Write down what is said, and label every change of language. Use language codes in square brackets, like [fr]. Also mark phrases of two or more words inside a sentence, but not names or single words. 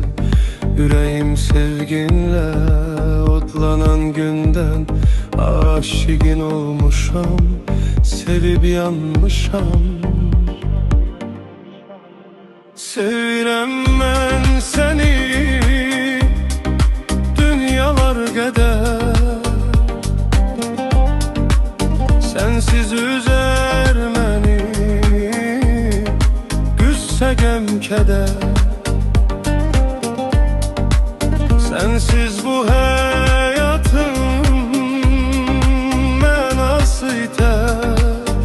[tr] Yüreğim sevginle otlanan günden, aşıkın olmuşam, sevip yanmışam. Sevirem ben seni dünyalar kadar, [az] sensiz üzer məni güsse gəm keder. [tr] Sensiz bu hayatın mənası iter.